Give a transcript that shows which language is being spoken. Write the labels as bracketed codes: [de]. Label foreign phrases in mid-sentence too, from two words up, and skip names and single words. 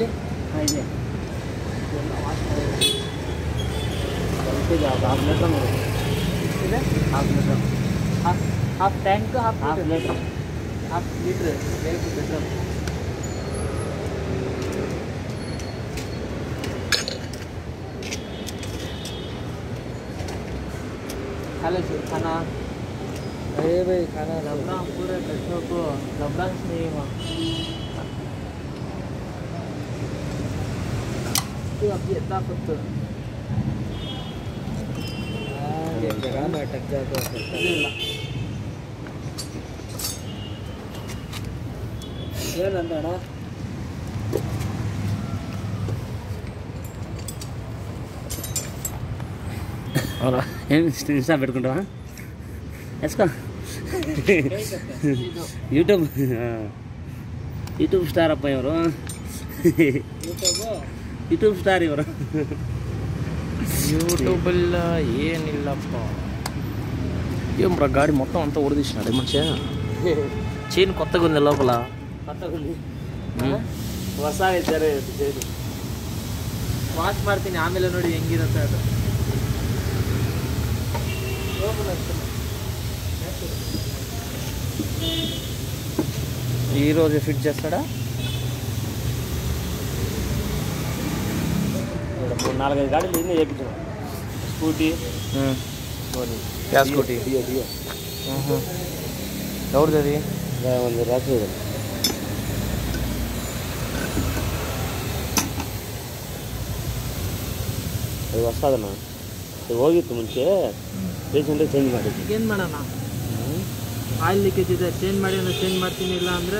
[kn] ಹಾಂ, ಇದೆ. [en] half litre [kn] ಇದೆ, [en] half litre half tank, half ಲೀಟ್ರ್ half litre [kn] ಬೇಕು ಪೆಟ್ರೋಲ್. [hi] खाना अरे भाई खाना लबड़ा पूरे बच्चों को लबड़ा नहीं हुआ तो अभी इतना कुछ जगह में अटक जाए तो ಏನಂದಣ್ಣ [kn] ಅವರ ಏನು ಇನ್ಸ್ಟಾ ಬಿಟ್ಕೊಂಡ್ರ ಎಸ್ಕೋ [en] YouTube star [kn] ಅಪ್ಪ ಇವರು, [en] YouTube star [kn] ಇವರು. ಯೂಟ್ಯೂಬಲ್ಲ ಏನಿಲ್ಲಪ್ಪ. [te] ఏం బ్రా గాడి మొత్తం అంతా ఊడదీసినాడు మనిషి. చైన్ కొత్తగా ఉంది లోపల. [kn] ಹೊಸ ಇದ್ದಾರೆ. ವಾಶ್ ಮಾಡ್ತೀನಿ ಆಮೇಲೆ ನೋಡಿ ಹೆಂಗಿರುತ್ತೆ ಅದು. [te] ఈరోజు ఫిట్ చేస్తాడా? 4-5 గాడీలు ఇన్ని చేయించాం. స్కూటీ యా స్కూటీ ఎవరిది అది? [kn] ಒಂದು ರಾತ್ರಿ ಅದು ಹೊಸದಣ್ಣ, ಅದು ಹೋಗಿತ್ತು ಮುಂಚೆ, ರೀಸೆಂಟಾಗಿ ಚೇಂಜ್ ಮಾಡಿದ್ವಿ. ಏನು ಮಾಡೋಣ, [en] oil leakage [kn] ಇದೆ, ಚೇಂಜ್ ಮಾಡಿ ಅಂದರೆ ಚೇಂಜ್ ಮಾಡ್ತೀನಿ, ಇಲ್ಲ ಅಂದರೆ